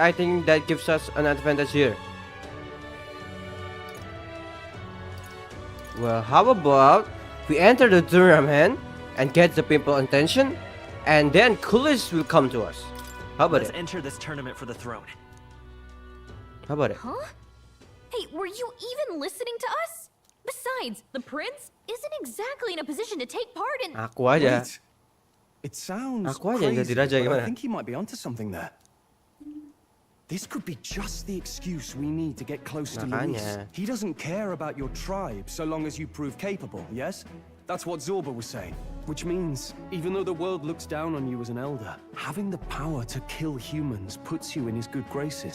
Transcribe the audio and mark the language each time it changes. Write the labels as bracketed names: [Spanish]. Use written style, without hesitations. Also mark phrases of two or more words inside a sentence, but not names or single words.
[English] I think that gives us an advantage here. Well, how about we enter the tournament and get the people's attention, and then coolies will come to us. How about Let's it? enter this tournament for the throne. How about it? Huh? Hey, were you even listening to us? Besides, the prince isn't exactly in a position to take part in... [Indonesian] Aku aja. [English] Wait. It sounds [Indonesian] Aku aja yang [English] crazy, [Indonesian] jadi raja, [English] but I gimana? think he might be onto something there. This could be just the excuse we need to get close to Luis. Makanya. He doesn't care about your tribe so long as you prove capable, yes? That's what Zorba was saying. Which means, even though the world looks down on you as an elder, having the power to kill humans puts you in his good graces.